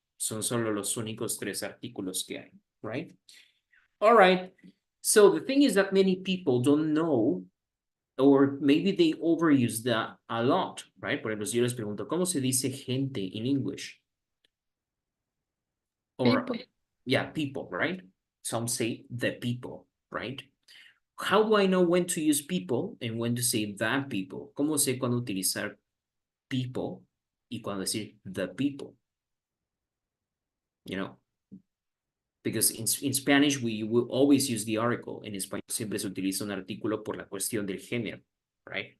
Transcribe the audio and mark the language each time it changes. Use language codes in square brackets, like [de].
[es] Son solo los únicos 3 artículos que hay, right? [en] All right. So the thing is that many people don't know, or maybe they overuse that a lot, right? [es] Por ejemplo, si yo les pregunto, ¿cómo se dice gente [en] in English? Or, People. yeah, people, right? Some say the people, right? How do I know when to use people and when to say the people? [es] ¿Cómo sé cuándo utilizar people y cuándo decir the people? [en] You know, because in Spanish we will always use the article. [es] En español siempre se utiliza un artículo por la cuestión del género, right?